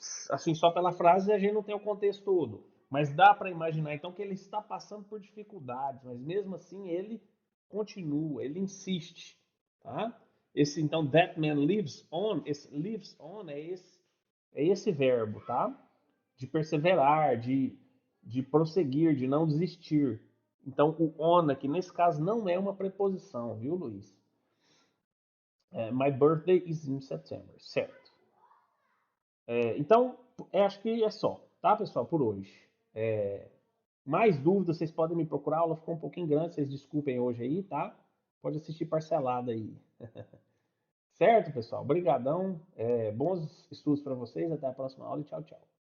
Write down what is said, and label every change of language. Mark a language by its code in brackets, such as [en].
[pt] Assim, só pela frase a gente não tem o contexto todo, mas dá para imaginar então que ele está passando por dificuldades, mas mesmo assim ele continua, ele insiste, tá? Esse então [en] that man lives on, [pt] esse lives on é esse verbo, tá? De perseverar, de prosseguir, de não desistir. Então o on aqui nesse caso não é uma preposição, viu, Luiz? [en] My birthday is in September, certo? [pt] Então, acho que é só, tá, pessoal, por hoje. Mais dúvidas, vocês podem me procurar. A aula ficou um pouquinho grande, vocês desculpem hoje aí, tá? Pode assistir parcelado aí. Certo, pessoal? Obrigadão. Bons estudos para vocês. Até a próxima aula e tchau, tchau.